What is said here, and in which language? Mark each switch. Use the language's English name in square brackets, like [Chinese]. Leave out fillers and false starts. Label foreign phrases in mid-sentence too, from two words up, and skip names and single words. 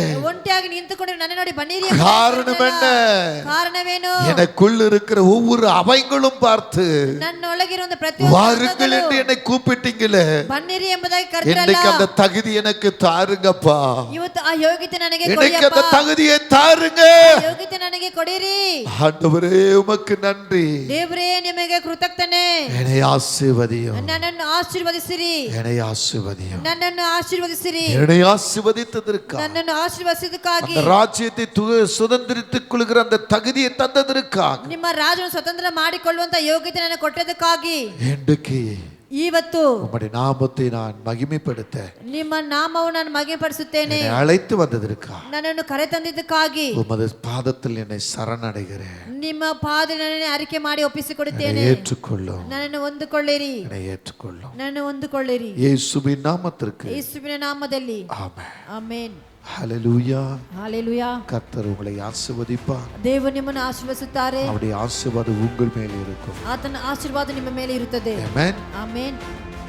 [Kannada] ಒಂಟಿಯಾಗಿ ನಿಂತುಕೊಂಡು ನನ್ನ ನೋಡಿ ಬನ್ನಿರಿ [Tamil] காரணம் என்ன? [Kannada] ಕಾರಣವೇನು? [Tamil] எனக்குள் இருக்கிற ஒவ்வொரு அவைகளும் பார்த்து [Kannada] ನನ್ನೊಳಗಿರುವ [Tamil] வாருங்கள் என்று [Kannada] ಪ್ರತಿಯೊಂದು [Tamil] என்னை கூப்பிட்டீங்களே, [Kannada] ಬನ್ನಿರಿ ಎಂಬುದಾಗಿ [Tamil] இன்னைக்கு [Kannada] ಕರೆದಿರಲ್ಲ. [Tamil] அந்த தகுதி எனக்கு தாருங்கப்பா. [Kannada] ಇವತ್ತು ಆ ಯೋಗ್ಯತೆ ನನಗೆ [Tamil] இன்னைக்கு [Kannada] ಕೊಡಿಯಪ್ಪ. [Tamil] அந்த தகுதியை தாருங்க [Kannada] ಯೋಗ್ಯತೆ ನನಗೆ ಕೊಡಿರಿ. [Tamil] ஆண்டவரே. உமக்கு நன்றி. [Kannada] ದೇವರೇ ನಿಮಗೆ ಕೃತಜ್ಞತೆ. [Tamil] என்னை ஆசீர்வதியும், [Kannada] ನನ್ನನ್ನು ಆಶೀರ್ವದಿಸಿರಿ. [Tamil] என்னை ஆசீர்வதியும். [Kannada] ನನ್ನನ್ನು ಆಶೀರ್ವದಿಸಿರಿ. [Tamil] என்னை ஆசீர்வதித்ததற்காக, [Kannada] ನನ್ನನ್ನು ಆಶೀರ್ವದಿಸಿದ್ದಕ್ಕಾಗಿ, [Tamil] அந்த ராஜ்யத்தை சுதந்திரித்துக் கொள்கிற அந்த தகுதியை தந்ததற்காக, [Kannada] ನಿಮ್ಮ ರಾಜನು ಸ್ವತಂತ್ರ ಮಾಡಿಕೊಳ್ಳುವಂತ ಯೋಗ್ಯತೆ ನನಗೆ ಕೊಟ್ಟದಕ್ಕಾಗಿ, [Tamil] இன்றைக்கு [Kannada] ಇವತ್ತು [Tamil] உம்முடைய நாமத்தை நான் மகிமைப்படுத்த [Kannada] ನಿಮ್ಮ ನಾಮವು ನಾನು ಮಹಿಮೆಪಡಿಸುತ್ತೇನೆ. [Tamil] என்னை அழைத்து வந்ததற்காக, [Kannada] ನನ್ನನ್ನು ಕರೆ ತಂದಿದ್ದಕ್ಕಾಗಿ, [Tamil] உமது பாதத்தில் என்னை சரணடைகிறேன். [Kannada] ನಿಮ್ಮ ಪಾದಗಳನ್ನು ಅರಿಕೆ ಮಾಡಿ ಒಪ್ಪಿಸಿಕೊಡುತ್ತೇನೆ. [Tamil] என்னை ஏற்றுக்கொள்ளும், [Kannada] ನನ್ನನ್ನು ಹೊಂದಿಕೊಳ್ಳಿರಿ. [Tamil] என்னை ஏற்றுக்கொள்ளும். [Kannada] ನನ್ನನ್ನು ಹೊಂದಿಕೊಳ್ಳಿರಿ. [Tamil] இயேசுவின் நாமத்திற்கு [Kannada] ಯೇಸುವಿನ ನಾಮದಲ್ಲಿ [Tamil] ஆமென். [Kannada] ಆಮೆನ್. [Tamil] ஹல்லேலூயா. [Kannada] ಹಾಲೆಲೂಯಾ. [Tamil] கர்த்தர் உங்களை ஆசீர்வதிப்பார். [Kannada] ದೇವರು ನಿಮ್ಮನ್ನು ಆಶೀರ್ವದಿಸುತ್ತಾರೆ. [Tamil] அவருடைய ஆசீர்வாதம் உங்கள் மேல் இருக்கும். [Kannada] ಆತನ ಆಶೀರ್ವಾದ ನಿಮ್ಮ ಮೇಲೆ ಇರುತ್ತದೆ. [Tamil] ஆமென். [Kannada] ಆಮೆನ್.